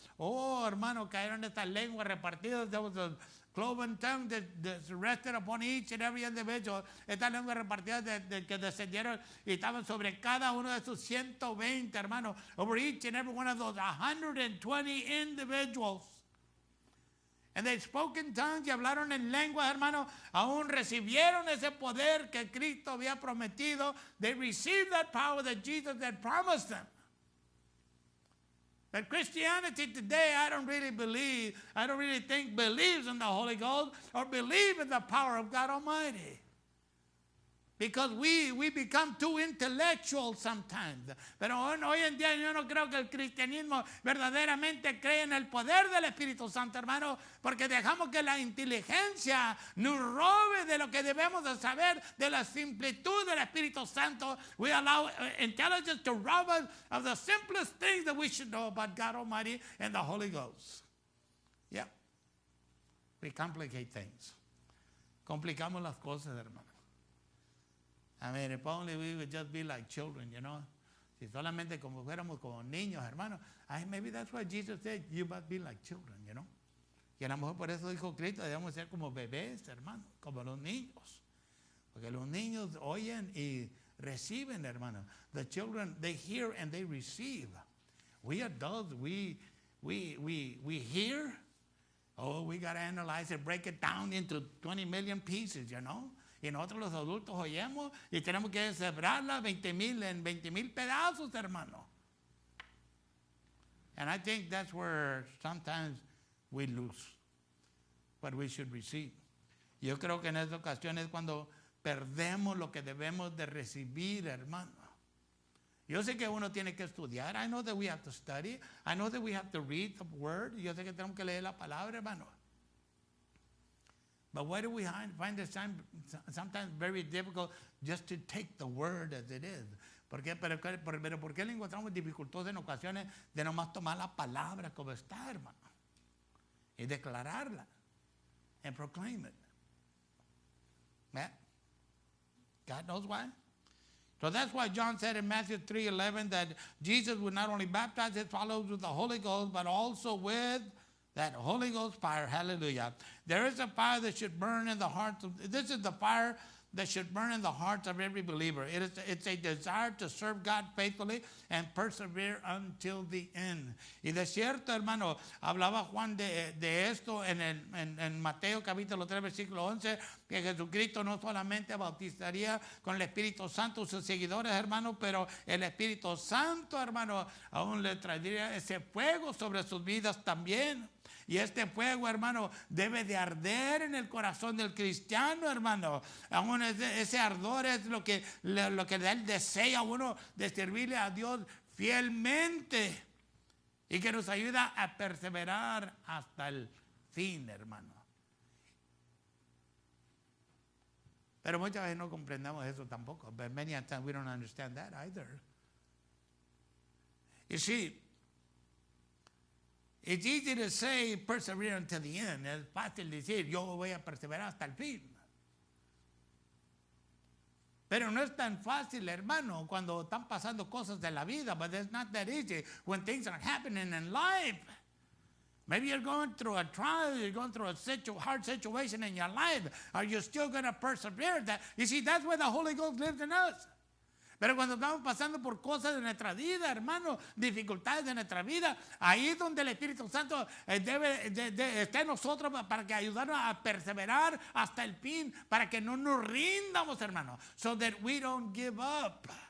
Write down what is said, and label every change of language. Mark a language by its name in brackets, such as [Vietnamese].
[Spanish] Oh, hermano, cayeron estas lenguas repartidas. [English] There was a cloven tongue that rested upon each and every individual. [Spanish] Estas lenguas repartidas que descendieron y estaban sobre cada uno de sus 120, hermano. [English] Over each and every one of those 120 individuals. And they spoke in tongues [Spanish] y hablaron en lenguas, hermano. Aún recibieron ese poder que Cristo había prometido. [English] They received that power that Jesus had promised them. But Christianity today, I don't really think believes in the Holy Ghost or believe in the power of God Almighty. Because we become too intellectual sometimes. [Spanish] Pero hoy en día yo no creo que el cristianismo verdaderamente cree en el poder del Espíritu Santo, hermano, porque dejamos que la inteligencia nos robe de lo que debemos de saber, de la simplitud del Espíritu Santo. [English] We allow intelligence to rob us of the simplest things that we should know about God Almighty and the Holy Ghost. Yeah. We complicate things. [Spanish] Complicamos las cosas, hermano. [English] I mean, if only we would just be like children, you know. [Spanish] Si solamente como fuéramos como niños, hermano. [English] Maybe that's why Jesus said, you must be like children, you know. [Spanish] Y a lo mejor por eso dijo Cristo, debemos ser como bebés, hermano, como los niños. Porque los niños oyen y reciben, hermano. [English] The children, they hear and they receive. We adults, we hear. Oh, we got to analyze it, break it down into 20 million pieces, you know. [Spanish] Y nosotros los adultos oímos y tenemos que deshebrarla en 20,000 pedazos, hermano. [English] And I think that's where sometimes we lose what we should receive. [Spanish] Yo creo que en esta ocasión es cuando perdemos lo que debemos de recibir, hermano. Yo sé que uno tiene que estudiar. [English] I know that we have to study. I know that we have to read the word. [Spanish] Yo sé que tenemos que leer la palabra, hermano. [English] But why do we find it sometimes very difficult just to take the word as it is? [Spanish] ¿Por qué le encontramos dificultades en ocasiones de nomás tomar la palabra como está, hermano? Y declararla. [English] And proclaim it. Yeah. God knows why. So that's why John said in Matthew 3:11 that Jesus would not only baptize his followers with the Holy Ghost, but also with that Holy Ghost fire. Hallelujah. There is a fire that should burn in the hearts of, this is the fire that should burn in the hearts of every believer. It's a desire to serve God faithfully and persevere until the end. [Spanish] Y de cierto, hermano, hablaba Juan de esto en Mateo capítulo 3, versículo 11, que Jesucristo no solamente bautizaría con el Espíritu Santo a sus seguidores, hermano, pero el Espíritu Santo, hermano, aún le traería ese fuego sobre sus vidas también. Y este fuego, hermano, debe de arder en el corazón del cristiano, hermano. Aún ese ardor es lo que él desea, uno, de servirle a Dios fielmente. Y que nos ayuda a perseverar hasta el fin, hermano. Pero muchas veces no comprendemos eso tampoco. [English] But many times we don't understand that either. You see, it's easy to say persevere until the end. [Spanish] Es fácil decir yo voy a perseverar hasta el fin. Pero no es tan fácil, hermano, cuando están pasando cosas de la vida. [English] But it's not that easy when things are happening in life. Maybe you're going through a trial, you're going through a hard situation in your life. Are you still going to persevere? You see, that's where the Holy Ghost lives in us. [Spanish] Pero cuando estamos pasando por cosas de nuestra vida, hermano, dificultades de nuestra vida, ahí es donde el Espíritu Santo está en nosotros para que ayudarnos a perseverar hasta el fin, para que no nos rindamos, hermano, [English] so that we don't give up.